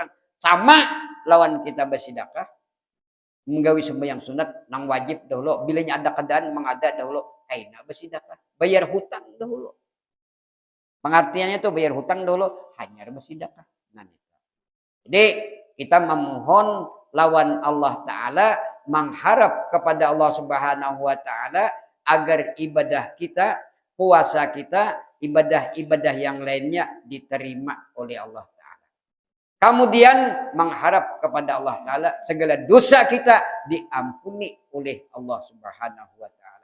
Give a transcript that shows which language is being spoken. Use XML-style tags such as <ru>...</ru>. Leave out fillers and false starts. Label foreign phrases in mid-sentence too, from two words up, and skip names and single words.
<bjn>Sama lawan kita bersedekah. Menggawi sembahyang sunat. Nang wajib dahulu. Bilanya ada keadaan mengada dahulu. Kayaknya bersedekah. Bayar hutang dahulu. Pengertiannya itu bayar hutang dahulu. Hanya bersedekah. Nah, jadi kita memohon lawan Allah Ta'ala. Mengharap kepada Allah</bjn> <ar>Subhanahu Wa Ta'ala.</ar> <bjn>Agar ibadah kita, puasa kita, ibadah-ibadah yang lainnya diterima oleh Allah Ta'ala. Kemudian mengharap kepada Allah Ta'ala segala dosa kita diampuni oleh Allah</bjn> <ar>Subhanahu Wa Ta'ala.</ar>